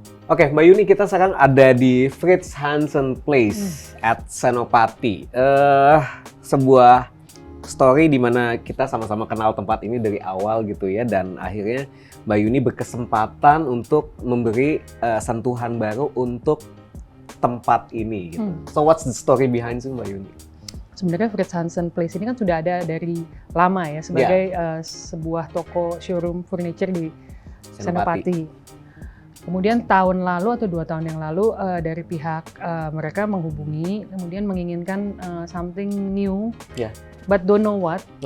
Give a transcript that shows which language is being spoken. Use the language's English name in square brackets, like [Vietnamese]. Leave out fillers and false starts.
[Indonesian] Oke, Mbak Yuni, kita sekarang ada di Frits Hansen Place at Senopati. Sebuah story di mana kita sama-sama kenal tempat ini dari awal gitu ya, dan akhirnya Mbak Yuni berkesempatan untuk memberi sentuhan baru untuk tempat ini gitu. [English] So what's the story behind it, Mbak Yuni? [Indonesian] Sebenarnya Frits Hansen Place ini kan sudah ada dari lama ya, sebagai sebuah toko showroom furniture di Senopati. Kemudian tahun lalu atau 2 tahun yang lalu dari pihak mereka menghubungi, kemudian menginginkan [English] something new, but don't know what.